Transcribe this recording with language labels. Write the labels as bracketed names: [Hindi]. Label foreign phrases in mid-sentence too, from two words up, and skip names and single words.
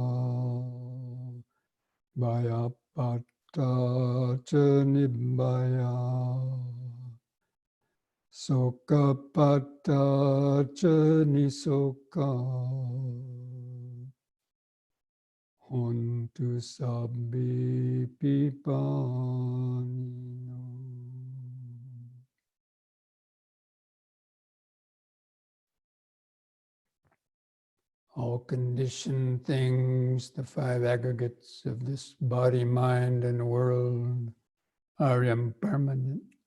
[Pali] bhaya patta ca nibbaya soka patta ca nisoka Hontu sabbe pipanino. [English] All conditioned things, the five aggregates of this body, mind, and world are impermanent.